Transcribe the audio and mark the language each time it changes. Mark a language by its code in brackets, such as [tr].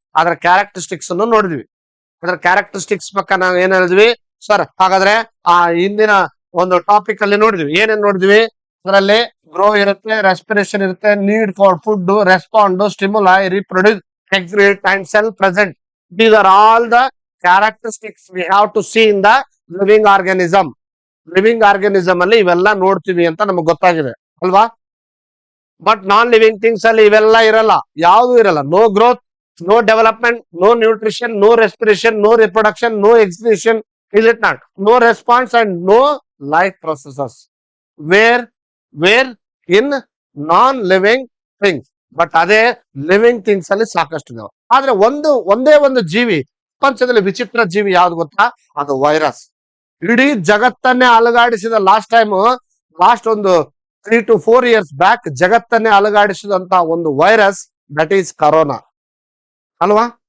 [kn] ಅದರ ಕ್ಯಾರೆಕ್ಟರಿಸ್ಟಿಕ್ಸ್ ಅನ್ನು ನೋಡಿದ್ವಿ. ಅದರ ಕ್ಯಾರೆಕ್ಟರಿಸ್ಟಿಕ್ಸ್ ಪಕ್ಕ ನಾವು ಏನ್ ಹೇಳಿದ್ವಿ ಸರ್? ಹಾಗಾದ್ರೆ ಆ ಹಿಂದಿನ ಒಂದು ಟಾಪಿಕ್ ಅಲ್ಲಿ ನೋಡಿದ್ವಿ. ಏನೇನ್ ನೋಡಿದ್ವಿ? ಅದರಲ್ಲಿ ಗ್ರೋ ಇರುತ್ತೆ, ರೆಸ್ಪಿರೇಷನ್ ಇರುತ್ತೆ, need for food, respond, stimuli, reproduce, excrete and sell present. [en] These are all the characteristics we have to see in the living organism. [kn] Living organism ಅಲ್ಲಿ ಇವೆಲ್ಲ ನೋಡ್ತೀವಿ ಅಂತ ನಮಗ್ ಗೊತ್ತಾಗಿದೆ ಅಲ್ವಾ? [en] but non living things [kn] ಅಲ್ಲಿ ಇವೆಲ್ಲ ಇರಲ್ಲ, ಯಾವ್ದು ಇರಲ್ಲ. [en] No growth, no development, no nutrition, no respiration, no reproduction, no excretion, is it not? No response and no life processes. Where in non-living things. [kn] But ಅದೇ ಲಿವಿಂಗ್ ಥಿಂಗ್ಸ್ ಅಲ್ಲಿ ಸಾಕಷ್ಟು ಇದಾವೆ. ಆದ್ರೆ ಒಂದೇ ಒಂದು ಜೀವಿ, ಪ್ರಪಂಚದಲ್ಲಿ ವಿಚಿತ್ರ ಜೀವಿ ಯಾವ್ದು ಗೊತ್ತಾ? ಅದು ವೈರಸ್. ಇಡೀ ಜಗತ್ತನ್ನೇ ಅಲುಗಾಡಿಸಿದ ಲಾಸ್ಟ್ ಒಂದು [en] 3 to 4 years [kn] ಬ್ಯಾಕ್ ಜಗತ್ತನ್ನೇ ಅಲುಗಾಡಿಸಿದಂತ ಒಂದು ವೈರಸ್, ದಟ್ ಈಸ್ ಕರೋನಾ ಅಲ್ವಾ.